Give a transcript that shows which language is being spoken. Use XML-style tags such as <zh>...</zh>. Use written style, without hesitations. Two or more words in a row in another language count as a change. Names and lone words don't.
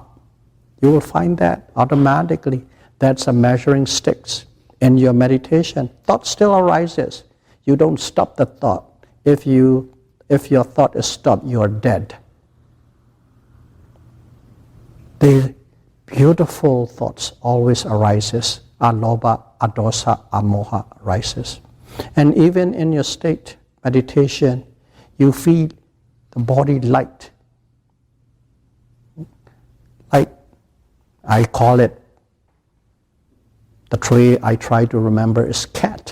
<en>You will find that automatically. That's a measuring sticks. In your meditation, thought still arises. You don't stop the thought. If your thought is stopped, you are dead. The beautiful thoughts always arises.</en> <pi>Alobha, adosa, amoha arises.</pi> <en>And even in your state meditation, you feel the body light. Light, I call it, the tray I try to remember is cat.</en>